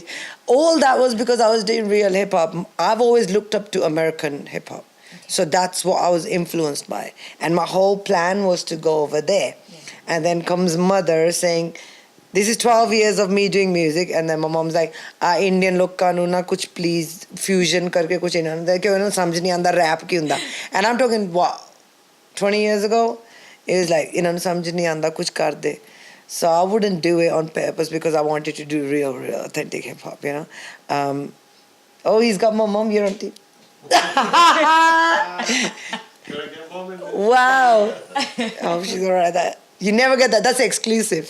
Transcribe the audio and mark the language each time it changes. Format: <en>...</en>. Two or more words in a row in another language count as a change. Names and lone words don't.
<en>All that was because I was doing real hip hop. I've always looked up to American hip hop. So that's what I was influenced by. And my whole plan was to go over there. And then comes mother saying, this is 12 years of me doing music, and then my mom's like,</en> <pa>Indian look ਕਾ ਨੂੰ ਨਾ ਕੁਝ please fusion ਕਰਕੇ ਕੁਝ ਇਨ੍ਹਾਂ ਕੇ ਉਨ੍ਹੋਂ ਸਮਝ ਨਹੀਂ ਆਉਂਦਾ rap ਕੀ ਹੁੰਦਾ.</pa> <en>And I'm talking what, 20 years ago? It was like,</en> <pa>ਇਨ੍ਹਾਂ ਨੂੰ ਸਮਝ ਨਹੀਂ ਆਉਂਦਾ ਕੁਝ ਕਰ ਦੇ.</pa> <en>So I wouldn't do it on purpose because I wanted to do real authentic hip hop, you know. Oh, he's got my mom here on TV. Wow. Oh, she's alright. That you never get that. That's exclusive.</en>